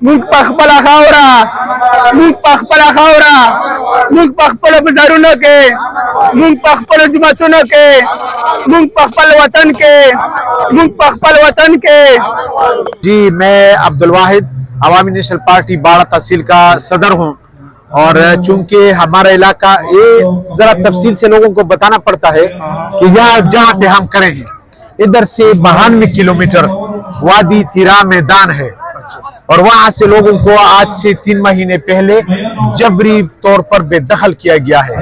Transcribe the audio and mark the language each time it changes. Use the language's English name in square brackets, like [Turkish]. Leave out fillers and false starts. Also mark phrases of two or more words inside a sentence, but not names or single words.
[Pashto] موږ په خپله خاوره موږ په خپله خاوره موږ په خپلو بازارونو کې موږ په خپلو جوماتونو کې موږ په خپل وطن کې موږ په خپل وطن کې. [Urdu] جی میں عبدالواحد عوامی نیشنل پارٹی باڑہ تحصیل کا صدر ہوں، اور چونکہ ہمارا علاقہ یہ ذرا تفصیل سے لوگوں کو بتانا پڑتا ہے کہ یہاں جہاں پہ ہم کھڑے ہیں ادھر سے 92 کلومیٹر وادی تیرا میدان ہے، اور وہاں سے لوگوں کو آج سے 3 مہینے پہلے جبری طور پر بے دخل کیا گیا ہے.